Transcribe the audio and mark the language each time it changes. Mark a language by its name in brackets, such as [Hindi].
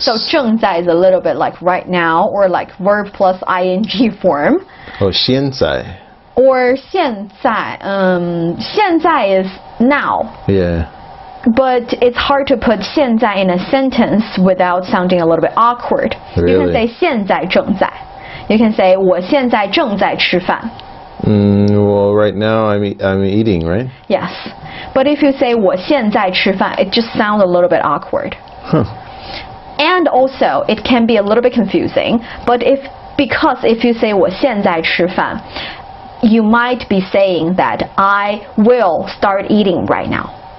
[English] So 正在 is a little bit like right now, or like verb plus ing form. Oh, 现在. Or 现在.现在 is now. Yeah. But it's hard to put 现在 in a sentence without sounding a little bit awkward. Really? You can say [Chinese] 现在正在. [English] You can say [Chinese] 我现在正在吃饭. [English] Well, right now I'm eating, right? Yes. But if you say [Chinese] 我现在吃饭, [English] it just sounds a little bit awkward. And also, it can be a little bit confusing. But because if you say [Chinese] 我现在吃饭, [English] you might be saying that I will start eating right now.